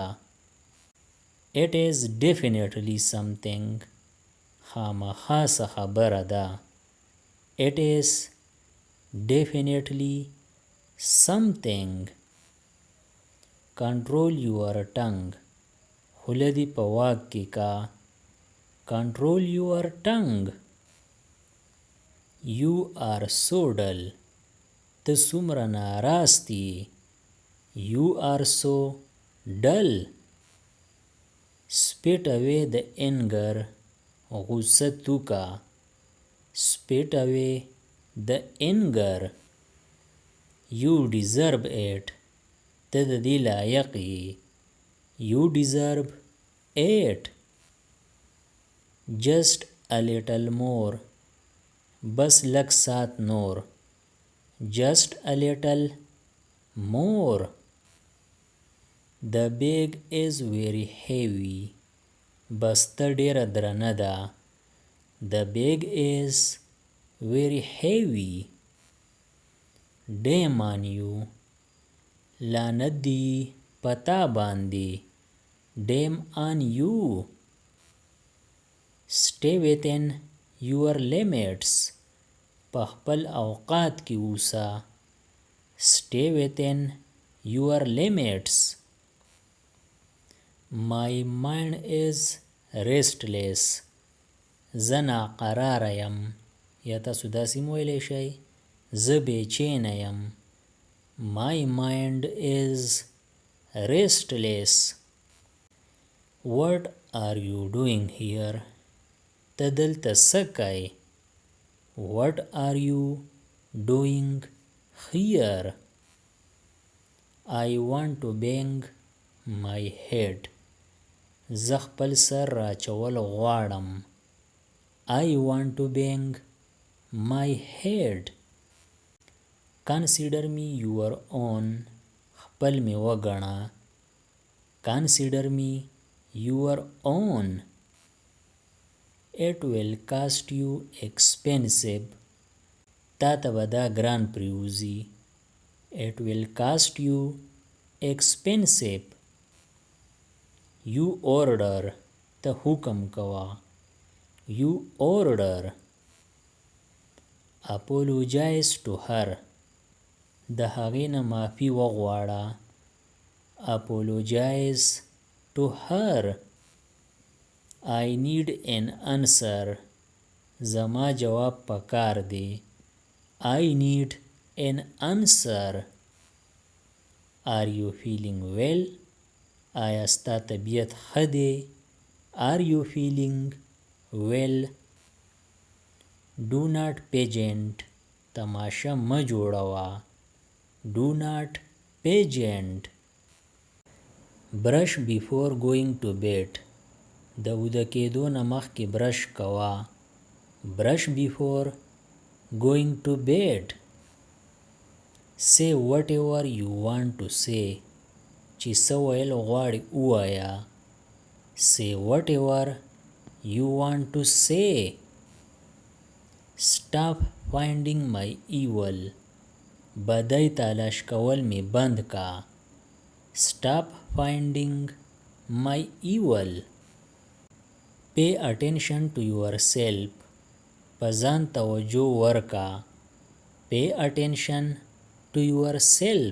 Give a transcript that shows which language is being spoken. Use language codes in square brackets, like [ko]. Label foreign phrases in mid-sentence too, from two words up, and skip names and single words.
[en] It is definitely something. [ps] خامخا څه خبره ده. [en] It is definitely something. Control your tongue. [ps] خوله دې په واک کې کا. [en] Control your tongue. You are so dull. [ps] ته څومره ناراستی. [en] You are so dull. Spit away the anger. [ps] غصه توکا. [en] Spit away the anger. You deserve it. [ps] ته د دې لایق یې. [en] You deserve it. Just a little more. [ps] بس لږ سات نور. [en] Just a little more. The bag is very heavy. [ps] بسته ډیره درنه ده. [en] The bag is very heavy. Damn on you. [ps] لعنت دی پتا باندې. [en] Damn on you. Stay within your limits. [ps] په خپل اوقات کې اوسه. [en] Stay within your limits. My mind is restless. [ps] زه ناقراره یم. یا تاسو داسې هم ویلی شئ زه بېچینه یم. [en] My mind is restless. What are you doing here? [ps] ته دلته څه کوې؟ [en] What are you doing here? I want to bang my head. [ps] زه خپل سر راچول غواړم. [en] I want to bang my head. Consider me your own. [ps] خپل می وګڼه. [en] Consider me your own. It will cost you expensive. [ps] تا ته به دا ګران پریوزي. [en] It will cost you expensive. You order. [ps] ته حکم کوه. [en] You order. Apologize to her. [ps] د هغې نه معافي وغواړه. [en] Apologize to her. I need an answer. [ps] زما جواب پکار دی. [en] I need an answer. Are you feeling well? [ps] آیا ستا طبیعت ښه دی؟ [en] Are you feeling well? Do not pageant. [ps] تماشه مه جوړوه. [en] Do not pageant. Brush before going to bed. [ps] د اوده کېدو نه مخکې برش کوه. [en] Brush before going to bed. Say whatever you want to say. [ps] چې څه ویل غواړې ووایه. [en] Say whatever you want to say. Stop finding my evil. [ps] بدی تلاش کول می بند کا. [en] Stop finding my evil. Pay attention to yourself. [ps] په ځان توجه ورکا. [en] Pay attention to yourself.